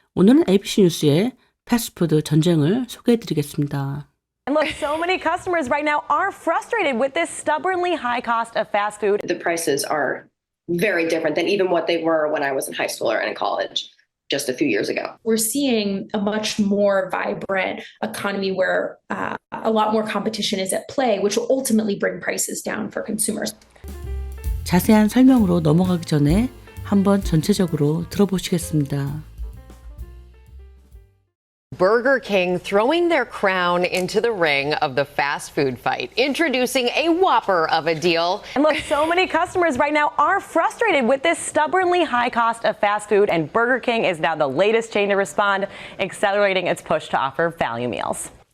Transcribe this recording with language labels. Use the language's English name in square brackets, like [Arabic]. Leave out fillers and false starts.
[Korean] 오늘은 ABC 뉴스의 패스트푸드 전쟁을 소개해드리겠습니다. [English] And look, so many customers right now are frustrated with this stubbornly high cost of fast food. The prices are very different than even what they were when I was in high school or in college just a few years ago. We're seeing a much more vibrant economy where a lot more competition is at play, which will ultimately bring prices down for consumers. [Korean] 자세한 설명으로 넘어가기 전에 한번 전체적으로 들어보시겠습니다. [English] Burger King throwing their crown into the ring of the fast food fight, introducing a whopper of a deal. And look, so many customers right now are frustrated with this stubbornly high cost of fast food, and Burger King is now the latest chain to respond, accelerating its push to offer value meals.